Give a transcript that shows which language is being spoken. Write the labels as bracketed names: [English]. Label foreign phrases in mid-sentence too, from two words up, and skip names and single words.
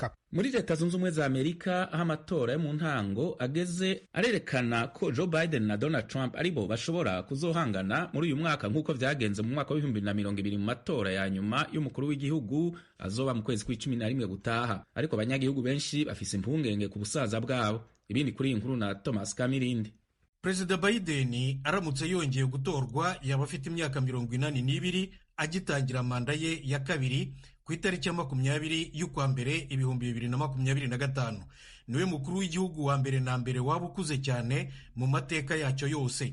[Rundi] muri leta zunze ubumwe za Amerika aho amatora yo mu ntango ageze arerekana ko Joe Biden na Donald Trump aribo bashobora kuzohangana muri uyu mwaka nk'uko vyagenze mu mwaka w'2020 mu matora ya nyuma y'umukuru w'igihugu azoba mu kwezi kwa 11 gutaha. Ariko abanyagihugu benshi bafise impungenge ku busaza bwabo. Ibindi kuri iyi nkuru na Thomas Kamirindi. [Kinyarwanda] Perezida Biden aramutse yongeye gutorwa yaba afite imyaka 82 agitangira manda ye ya kabiri ku itariki ya 20 y'ukwa mbere 2025. Niwe mukuru w'igihugu wa mbere na mbere waba ukuze cyane mu mateka yacyo yose.